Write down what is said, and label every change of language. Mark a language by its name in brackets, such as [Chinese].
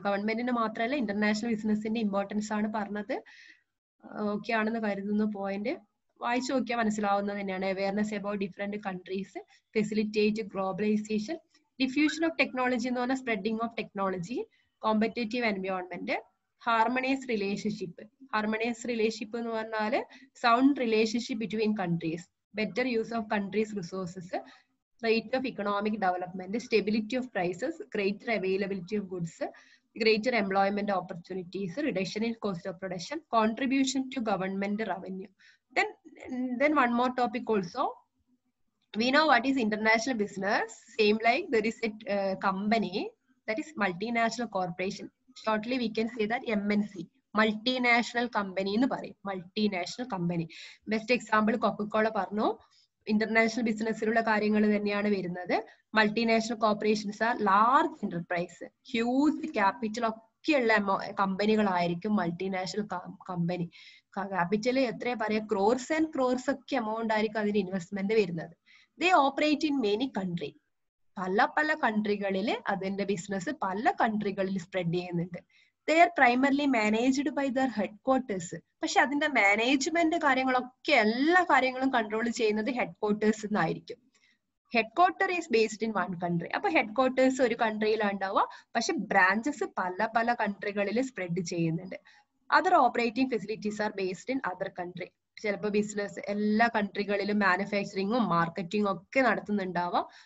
[Malayalam] ഗവൺമെന്റിന് മാത്രമല്ല ഇന്റർനാഷണൽ ബിസിനസിന്റെ ഇമ്പോർട്ടൻസ് ആണ് പറഞ്ഞത്. ഓക്കെ ആണെന്ന് കരുതുന്ന പോയിന്റ് വായിച്ചു നോക്കിയാൽ മനസ്സിലാവുന്നത് തന്നെയാണ്. Awareness about different countries, facilitate globalisation, diffusion of technology എന്ന് പറഞ്ഞാൽ spreading of technology, competitive environment, ഹാർമണിയസ് relationship. [English] harmonious relationship [Malayalam] എന്ന് പറഞ്ഞാൽ [English] Sound relationship between countries, better use of countries resources, rate of economic development, stability of prices, greater availability of goods, greater employment opportunities, reduction in cost of production, contribution to government revenue. Then one more topic also. We know what is international business. Same like there is a company that is multinational corporation. Shortly we can say that MNC, multinational company [Malayalam] എന്ന് പറയും. [English] Multinational company. Best example Coca-Cola പറഞ്ഞു. [Malayalam] International ബിസിനസ്സിലുള്ള കാര്യങ്ങൾ തന്നെയാണ് വരുന്നത്. [English] multinational corporations are large enterprise, [Malayalam] huge capital ഒക്കെയുള്ള കമ്പനികളായിരിക്കും multinational company. Capital എത്ര പറയാ, crores and crores ഒക്കെ എമൗണ്ട് ആയിരിക്കും അതിന് ഇൻവെസ്റ്റ്മെന്റ് വരുന്നത്. [English] They operate in many country. [Malayalam] പല പല കൺട്രികളിൽ അതിന്റെ ബിസിനസ് പല കൺട്രികളിൽ സ്പ്രെഡ് ചെയ്യുന്നുണ്ട്. [English] They are primarily managed by their headquarters. [Malayalam] പക്ഷെ അതിന്റെ മാനേജ്മെന്റ് കാര്യങ്ങളൊക്കെ എല്ലാ കാര്യങ്ങളും കൺട്രോൾ ചെയ്യുന്നത് ഹെഡ്ക്വാർട്ടേഴ്സ് എന്നായിരിക്കും. [English] Headquarter is based in one country. [Malayalam] അപ്പൊ ഹെഡ്ക്വാർട്ടേഴ്സ് ഒരു കൺട്രിയിലാണ് ഉണ്ടാവുക, പക്ഷെ ബ്രാഞ്ചസ് പല പല കൺട്രികളിൽ സ്പ്രെഡ് ചെയ്യുന്നുണ്ട്. [English] Other operating facilities are based in other country. [Malayalam] ചിലപ്പോൾ ബിസിനസ് എല്ലാ കൺട്രികളിലും മാനുഫാക്ചറിങ്ങും മാർക്കറ്റിംഗും ഒക്കെ നടത്തുന്നുണ്ടാവാം.